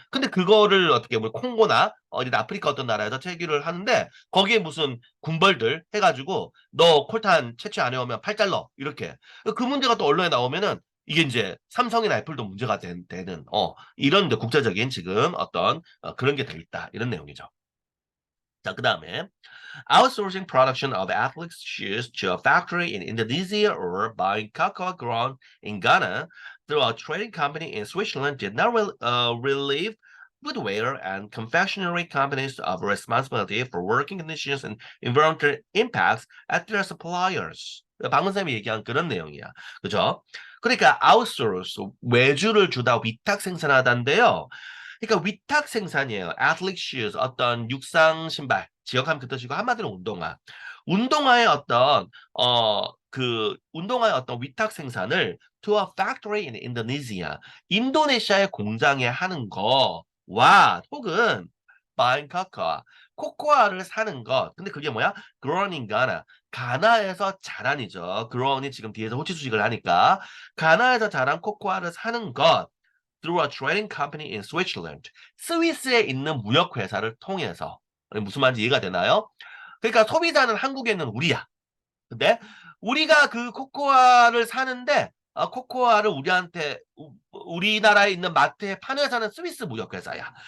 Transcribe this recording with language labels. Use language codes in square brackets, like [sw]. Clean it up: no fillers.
[ko] 근데 그거를 어떻게 보면 콩고나 어디 아프리카 어떤 나라에서 채취를 하는데 거기에 무슨 군벌들 해가지고 너 콜탄 채취 안 해오면 팔 잘라 이렇게 그 문제가 또 언론에 나오면은 이게 이제 삼성이나 애플도 문제가 되는 이런 국제적인 지금 어떤 그런 게 돼 있다 이런 내용이죠. [en] 자, 그 다음에 outsourcing production of athletes' shoes to a factory in Indonesia or buying cocoa grown in Ghana through a trading company in Switzerland did not relieve footwear and confectionery companies of responsibility for working conditions and environmental impacts at their suppliers. [ko] 방금 쌤이 얘기한 그런 내용이야. 그죠? 그러니까 outsource, 외주를 주다 위탁 생산하다인데요. 그러니까 위탁 생산이에요. athletic shoes, 어떤 육상 신발, 지역하면 그 뜻이고 한마디로 운동화. 운동화의 어떤 그 운동화의 어떤 위탁 생산을 [en] to a factory in Indonesia, [ko] 인도네시아의 공장에 하는 거와 혹은 [en] buying cocoa, [ko] 코코아를 사는 것. 근데 그게 뭐야? [en] grown in Ghana. [ko] 가나에서 자란이죠. grown이 지금 뒤에서 호치 수식을 하니까 가나에서 자란 코코아를 사는 것. [en] through a trading company in Switzerland. [ko] 스위스에 있는 무역 회사를 통해서. 무슨 말인지 이해가 되나요? 그러니까 소비자는 한국에 있는 우리야. 근데 우리가 그 코코아를 사는데 코코아를 우리한테 우리나라에 있는 마트에 파는 회사는 스위스 무역회사야.